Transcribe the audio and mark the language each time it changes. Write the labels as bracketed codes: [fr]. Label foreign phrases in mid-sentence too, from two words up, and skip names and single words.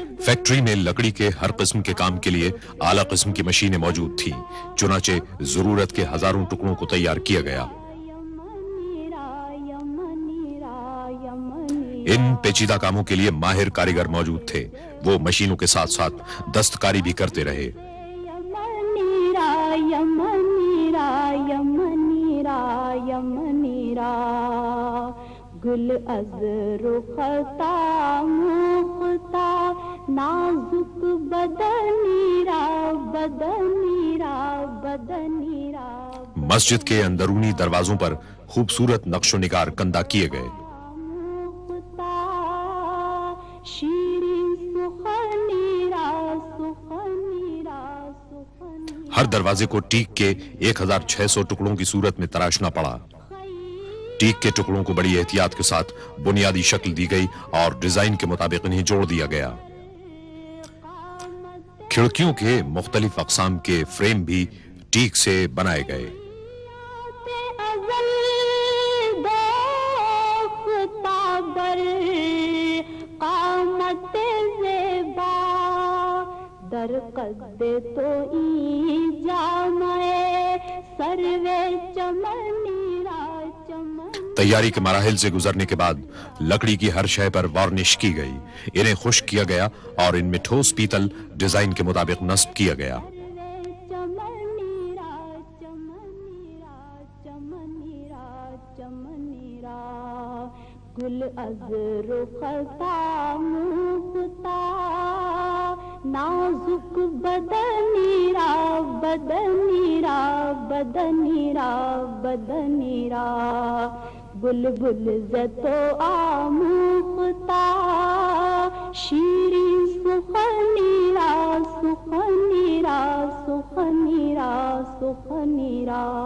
[ur] فیکٹری میں لکڑی کے ہر قسم کے کام کے لیے اعلیٰ قسم کی مشینیں موجود تھیں. چنانچہ ضرورت کے ہزاروں ٹکڑوں کو تیار کیا گیا. ان پیچیدہ کاموں کے لیے ماہر کاریگر موجود تھے. وہ مشینوں کے ساتھ ساتھ دستکاری بھی کرتے رہے. [fa] گل از رختا مختا نازک بدنی را بدنی را بدنی را. [ur] مسجد کے اندرونی دروازوں پر خوبصورت نقش و نگار کندہ کیے گئے. ہر دروازے کو ٹیک کے 1600 ٹکڑوں کی صورت میں تراشنا پڑا. ٹیک کے ٹکڑوں کو بڑی احتیاط کے ساتھ بنیادی شکل دی گئی اور ڈیزائن کے مطابق انہیں جوڑ دیا گیا. کھڑکیوں کے مختلف اقسام کے فریم بھی ٹیک سے بنائے گئے. [fa] در قد تو ای جامعے سروے چمنی را چمن. [ur] تیاری کے مراحل سے گزرنے کے بعد لکڑی کی ہر شے پر وارنش کی گئی. انہیں خشک کیا گیا اور ان میں ٹھوس پیتل ڈیزائن کے مطابق نصب کیا گیا. [fa] چمنی را چمنی را چمنی را چمنی را گل از رختا مختا نازک بدنی را بدنی را بدنی را بدنی را بلبل زتو آموختا شیرین سخنی را سخنی را سخنی را سخنی را.